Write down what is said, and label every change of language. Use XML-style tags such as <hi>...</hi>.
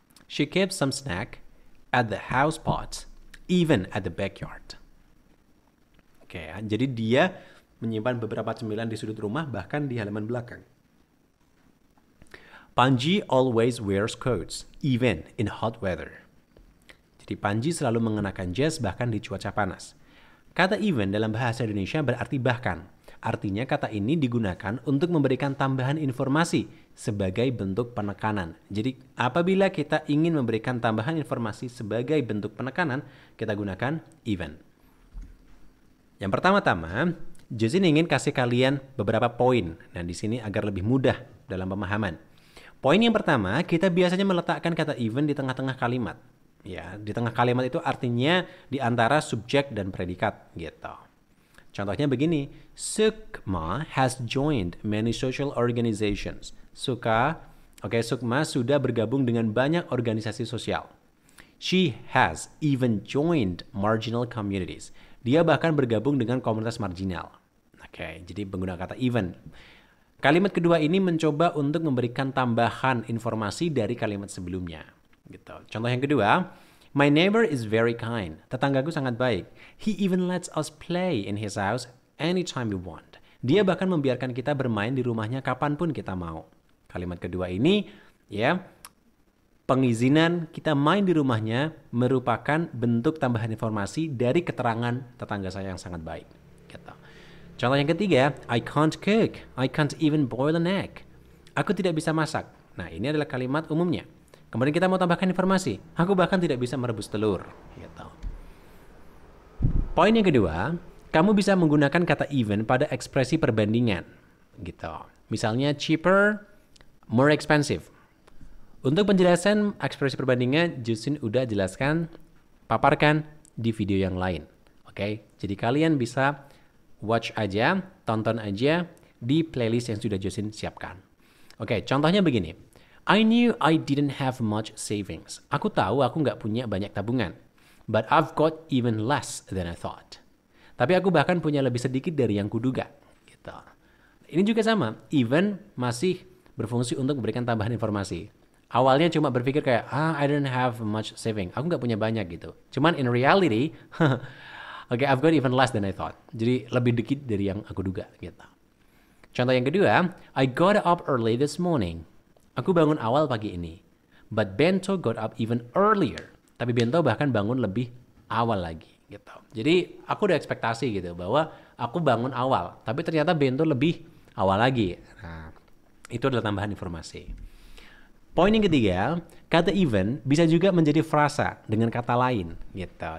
<en>She keeps some snack at the house pot, even at the backyard.</en> <id>Oke, jadi dia menyimpan beberapa cemilan di sudut rumah, bahkan di halaman belakang.</id> <en>Panji always wears coats, even in hot weather.</en> <id>Jadi Panji selalu mengenakan jas bahkan di cuaca panas. Kata even dalam bahasa Indonesia berarti bahkan. Artinya kata ini digunakan untuk memberikan tambahan informasi sebagai bentuk penekanan. Jadi apabila kita ingin memberikan tambahan informasi sebagai bentuk penekanan, kita gunakan even. Yang pertama-tama, Josin ingin kasih kalian beberapa poin. Nah, di sini agar lebih mudah dalam pemahaman. Poin yang pertama, kita biasanya meletakkan kata even di tengah-tengah kalimat. Ya, di tengah kalimat itu artinya di antara subjek dan predikat gitu. Contohnya begini,</id> <en>Sukma has joined many social organizations.</en> <id>Sukma sudah bergabung dengan banyak organisasi sosial.</id> <en>She has even joined marginal communities.</en> <id>Dia bahkan bergabung dengan komunitas marginal. Oke, jadi menggunakan kata even. Kalimat kedua ini mencoba untuk memberikan tambahan informasi dari kalimat sebelumnya. Gitu. Contoh yang kedua,</id> <en>my neighbor is very kind.</en> <id>Tetanggaku sangat baik.</id> <en>He even lets us play in his house anytime we want.</en> <id>Dia bahkan membiarkan kita bermain di rumahnya kapanpun kita mau. Kalimat kedua ini, pengizinan kita main di rumahnya merupakan bentuk tambahan informasi dari keterangan tetangga saya yang sangat baik. Gitu. Contoh yang ketiga,</id> <en>I can't cook. I can't even boil an egg.</en> <id>Aku tidak bisa masak. Nah, ini adalah kalimat umumnya. Kemudian kita mau tambahkan informasi. Aku bahkan tidak bisa merebus telur. Gitu. Poin yang kedua, kamu bisa menggunakan kata even pada ekspresi perbandingan. Gitu. Misalnya cheaper, more expensive. Untuk penjelasan ekspresi perbandingan, Josin udah jelaskan, paparkan di video yang lain. Oke, jadi kalian bisa watch aja, tonton aja di playlist yang sudah Josin siapkan. Oke, contohnya begini.</id> <en>I knew I didn't have much savings.</en> <id>Aku tahu aku nggak punya banyak tabungan.</id> <en>But I've got even less than I thought.</en> <id>Tapi aku bahkan punya lebih sedikit dari yang kuduga. Gitu. Ini juga sama. Even masih berfungsi untuk memberikan tambahan informasi. Awalnya cuma berpikir kayak,</id> <en>I don't have much saving.</en> <id>Aku nggak punya banyak gitu. Cuman</id> <en>in reality, I've got even less than I thought.</en> <id>Jadi lebih dikit dari yang aku duga gitu. Contoh yang kedua,</id> <en>I got up early this morning.</en> <id>Aku bangun awal pagi ini.</id> <en>But Bento got up even earlier.</en> <id>Tapi Bento bahkan bangun lebih awal lagi gitu. Jadi aku udah ekspektasi gitu bahwa aku bangun awal. Tapi ternyata Bento lebih awal lagi. Nah, itu adalah tambahan informasi. Poin yang ketiga, kata even bisa juga menjadi frasa dengan kata lain gitu.</id>